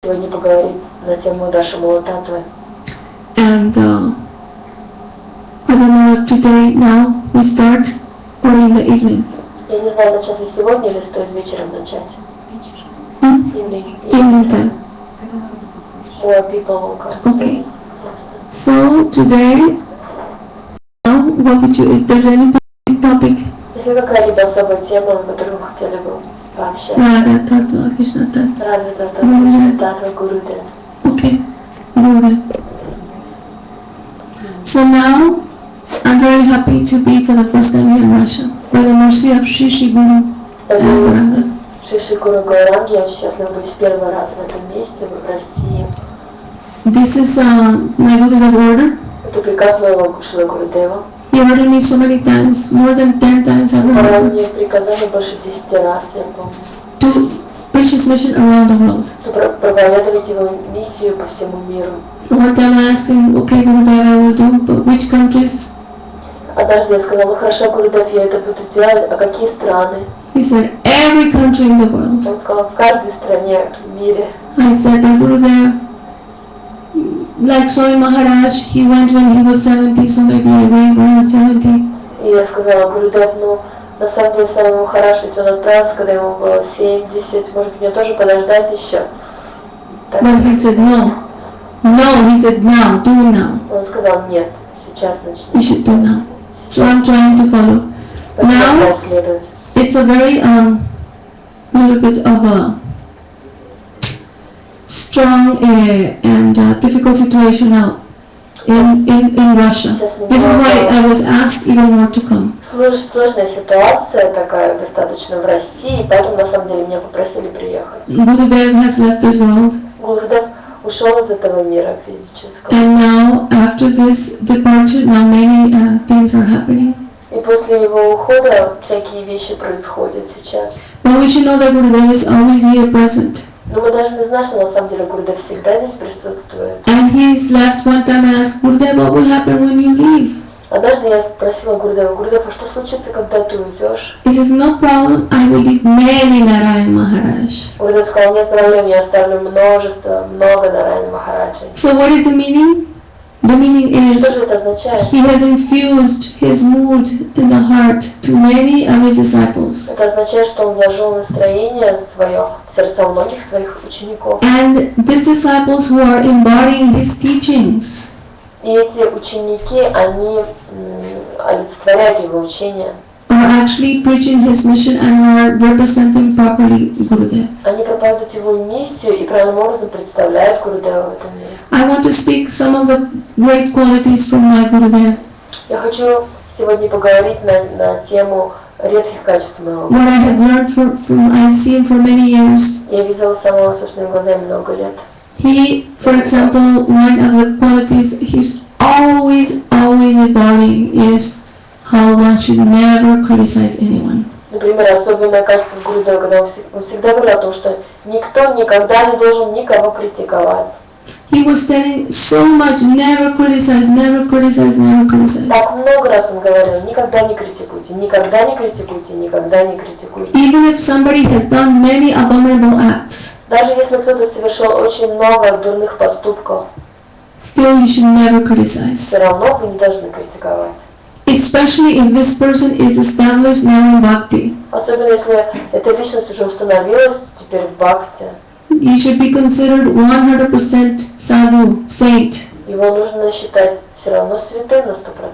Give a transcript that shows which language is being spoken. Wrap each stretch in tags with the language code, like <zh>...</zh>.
<ru>сегодня поговорить на тему Даша Мулататвы.</ru> <en>And I don't know if today now we start or in the evening.</en> <ru>Я не знаю, начать ли сегодня или стоит вечером начать.</ru> <en>Evening time. More people will come. Okay. So today, what would you, if there's any topic?</en> <ru>Если какая-либо особая тема, о которой вы хотели бы пообщаться.</ru> <en>Radha Tattva, Krishna Tattva.</en> <ru>Радха Таttva, Кришна Таttva, Гурудев.</ru> <en>Okay, Gurudев. So now, I'm very happy to be for the first time here in Russia, by the mercy of Shri Shri Guru Gauranga.</en> <ru>Шиши Гуру Гауранги, я очень счастлива быть в первый раз в этом месте, в России.</ru> <en>This is my Gurudev order.</en> <ru>Это приказ моего Шила Гурудева.</ru> <en>He ordered me so many times, more than 10 times I</en> <ru>Он</ru> <en>remember,</en> <ru>мне приказали больше 10 раз, я помню,</ru> <en>to preach his mission around the world.</en> <ru>проповедовать его миссию по всему миру.</ru> <en>One time I asked him, okay Gurudev, I will do, but which countries?</en> <ru>Однажды я сказала, ну хорошо, Гурудев, я это буду делать, а какие страны?</ru> <en>He said, every country in the world.</en> <ru>Он сказал, в каждой стране в мире.</ru> <en>I said, but Gurudev, like Swami Maharaj, he went when he was 70, so maybe I wait around 70.</en> <ru>И я сказала, Гурудев, ну, на самом деле, самому хорошо, ведь он отправился, когда ему было 70, может быть, мне тоже подождать еще. Так.</ru> <en>But he said, no, he said, now, do now.</en> <ru>Он сказал, нет, сейчас</ru> <en>You should do</en> <ru>начни.</ru> <en>now. So I'm trying to follow. Now, it's a very, little bit of a strong and difficult situation now in Russia. This is why I was asked even more to come.</en> <ru>Сложная ситуация такая достаточно в России, поэтому на самом деле меня попросили приехать.</ru> <en>Gurudev has left this world.</en> <ru>Гурудев ушел из этого мира физического.</ru> <en>And now, after this departure, now many things are happening.</en> <ru>И после его ухода всякие вещи происходят сейчас.</ru> <en>But we should know that Gurudev is always here present.</en> <ru>Но мы должны знать, что на самом деле Гурудев всегда здесь присутствует.</ru> <en>And he's left one time. I asked Gurudev, what will happen when you leave?</en> <ru>Однажды я спросила Гурудева, Гурудев, а что случится, когда ты уйдешь?</ru> <en>He says, no problem, I will leave many Narayan Maharaj.</en> <ru>Гурудев сказал, нет проблем, я оставлю много Нараяна Махараджей.</ru> <en>So what is the meaning? The meaning</en> <ru>Что</ru> <en>is</en> <ru>же это означает?</ru> <en>he has infused his mood in the heart to many of his disciples.</en> <ru>Это означает, что он вложил настроение свое в сердца многих своих учеников.</ru> <en>And these disciples who are embodying his teachings,</en> <ru>И эти ученики, они олицетворяют его учение.</ru> <en>are actually preaching his mission and are representing properly Gurudev.</en> <ru>Они проповедуют его миссию и правильным образом представляют Гурудева в этом мире.</ru> <en>I want to speak some of the great qualities from my Gurudev.</en> <ru>Я хочу сегодня поговорить на тему редких качеств моего</ru> <en>What I had</en> <ru>Гурудева.</ru> <en>learned I've seen for many years.</en> <ru>Я видела самого собственными глазами много лет.</ru> <en>He, for example, one of the qualities he's always embodying is how one should never criticize anyone.</en> <ru>Например, особенное качество Гурудева, когда он всегда говорил о том, что никто никогда не должен никого критиковать.</ru> <en>He was telling so much, never criticize, never criticize, never criticize.</en> <ru>Так много раз он говорил, никогда не критикуйте, никогда не критикуйте, никогда не критикуйте.</ru> <en>Even if somebody has done many abominable acts,</en> <ru>Даже если кто-то совершил очень много дурных поступков,</ru> <en>still you should never criticize.</en> <ru>все равно вы не должны критиковать.</ru> <en>Especially if this person is established now in bhakti.</en> <ru>Особенно если эта личность уже установилась теперь в бхакти.</ru> <en>He should be considered 100% sadhu, saint.</en> <ru>Его нужно считать все равно святым на 100%.</ru>